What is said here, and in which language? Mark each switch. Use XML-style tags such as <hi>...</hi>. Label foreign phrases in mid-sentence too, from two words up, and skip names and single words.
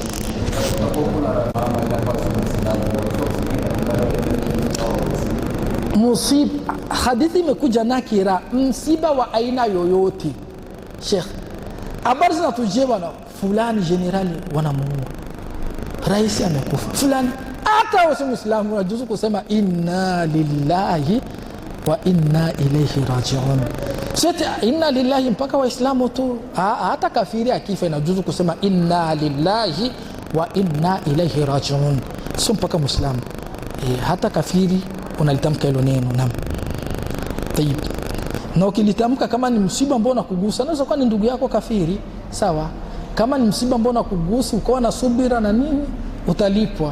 <sw>Musiba, hadithi imekuja nakira, msiba wa aina yoyote. Sheikh, habari zinatujia bwana, fulani generali wanamuua, rais amekufa, fulani. Hata wewe Muislamu unajuzu kusema</sw> <ar>إنا لله وإنا إليه راجعون.</ar> <sw>Sote</sw> <ar>إنا لله</ar> <sw>mpaka Waislamu tu. Hata kafiri akifa inajuzu kusema</sw> <ar>إنا لله وإنا إليه راجعون,</ar> <sw>sio mpaka Muislamu. Hata kafiri unalitamka hilo neno.</sw> <ar>نعم، طيب.</ar> <sw>Na ukilitamka kama ni msiba ambao unakugusa, naweza kuwa ni ndugu yako kafiri, sawa. Kama ni msiba ambao unakugusa ukawa na subira na nini, utalipwa.</sw>